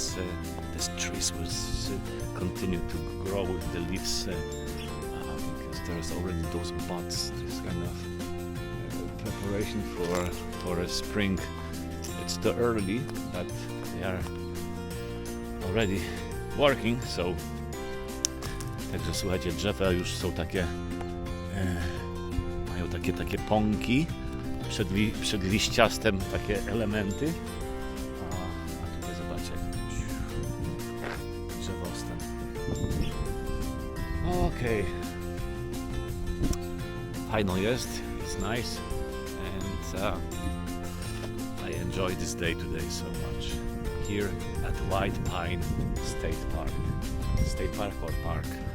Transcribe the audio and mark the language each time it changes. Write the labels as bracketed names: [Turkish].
[English] The trees will continue to grow with the leaves, because there's already those buds. This kind of preparation for a spring. It's too early, but they are already working. [Polish] So, także słuchajcie, drzewa już są takie. Mają takie pąki przed liściastem, takie elementy. A tutaj zobaczcie, drzewostan. Okej. Fajno jest, [English] it's nice, and I enjoy this day today so much. Here at White Pine State Park. State Park or Park?